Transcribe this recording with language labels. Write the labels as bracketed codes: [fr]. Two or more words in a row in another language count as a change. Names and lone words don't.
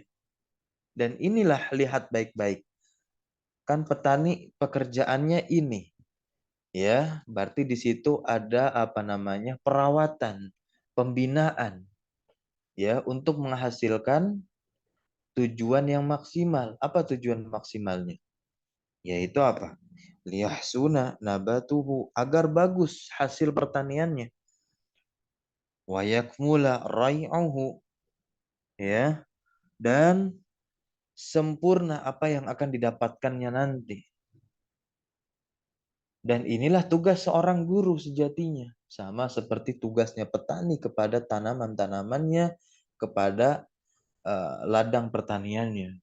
[id] Dan inilah, lihat baik-baik. Kan petani pekerjaannya ini, ya, berarti di situ ada apa namanya? Perawatan, pembinaan, ya, untuk menghasilkan tujuan yang maksimal. Apa tujuan maksimalnya? Yaitu apa? [ar] ليحسن نباته, [id] agar bagus hasil pertaniannya. [ar] ويكمل ريعه, [id] ya, dan sempurna apa yang akan didapatkannya nanti. Dan inilah tugas seorang guru sejatinya. Sama seperti tugasnya petani kepada tanaman-tanamannya, kepada ladang pertaniannya.